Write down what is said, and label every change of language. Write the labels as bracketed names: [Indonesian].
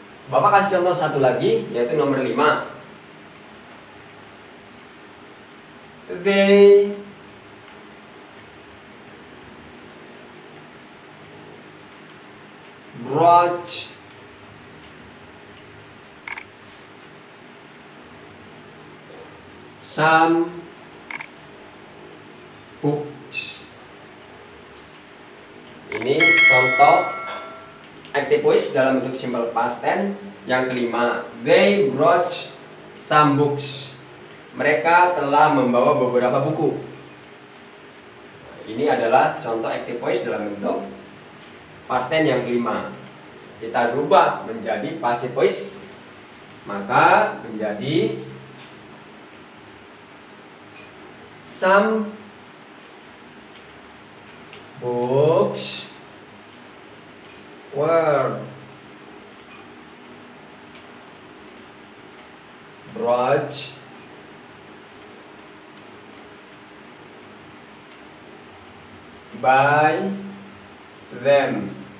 [Indonesian] Bapak kasih contoh satu lagi, yaitu nomor 5. [English] They brought some books. [Indonesian] Ini contoh active voice dalam bentuk simple past tense. Yang kelima, [English] they brought some books. [Indonesian] Mereka telah membawa beberapa buku. Ini adalah contoh active voice dalam bentuk past tense yang kelima. Kita rubah menjadi [English] passive voice, [Indonesian] maka menjadi [English] some books were brought by them.